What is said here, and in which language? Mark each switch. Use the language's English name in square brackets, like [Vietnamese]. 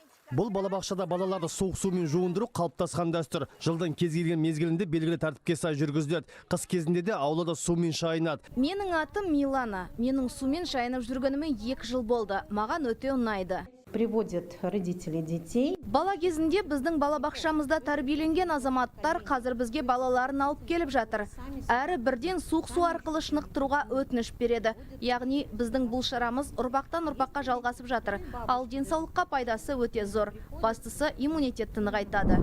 [Kazakh] Бұл балабақшада балаларды суық сумен жуындыру қалыптасқан дәстүр. Жылдың кез келген мезгілінде белгілі тәртіпке сай жүргізіледі. Қыс кезінде де аулада сумен шайынады. Менің атым Милана. Менің сумен шайынып жүргеніме 2 жыл болды. Маған өте ұнайды. [Russian] Приводят родители детей. [Kazakh] Бала кезінде біздің балабақшамызда тәрбиеленген азаматтар қазір бізге балаларын алып келіп жатыр. Әрі бірден суық су арқылы шынықтыруға өтініш береді. Яғни біздің бұл шарамыз ұрпақтан ұрпаққа жалғасып жатыр. Ал денсаулыққа пайдасы өте зор. Бастысы иммунитетті нығайтады.